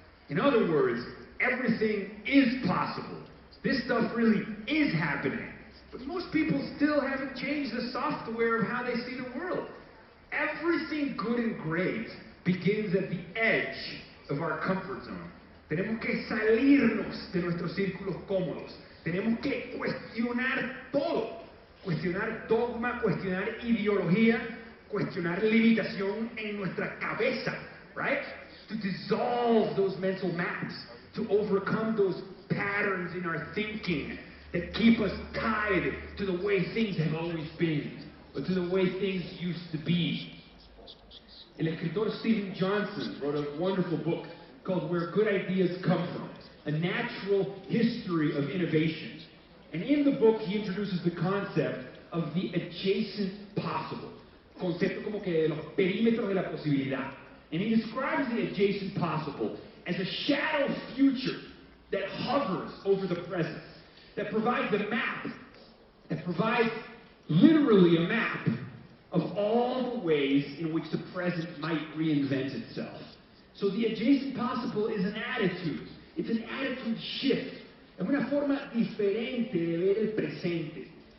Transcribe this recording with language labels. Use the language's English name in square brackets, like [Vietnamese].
[English] In other words, everything is possible. This stuff really is happening. But most people still haven't changed the software of how they see the world. Everything good and great begins at the edge of our comfort zone. [Spanish] Tenemos que salirnos de nuestros círculos cómodos. Tenemos que cuestionar todo. Cuestionar dogma, cuestionar ideología, cuestionar limitación en nuestra cabeza, [English] right? To dissolve those mental maps, to overcome those patterns in our thinking that keep us tied to the way things have always been, or to the way things used to be. [Spanish] El escritor [English] Stephen Johnson wrote a wonderful book called Where Good Ideas Come From, A Natural History of Innovation. And in the book, he introduces the concept of the adjacent possible. [Spanish] Concepto como que de los perímetros de la posibilidad. [English] And he describes the adjacent possible as a shadow future that hovers over the present, that provides a map, that provides literally a map of all the ways in which the present might reinvent itself. So the adjacent possible is an attitude. It's an attitude shift. [Spanish] Es una forma diferente de ver el presente.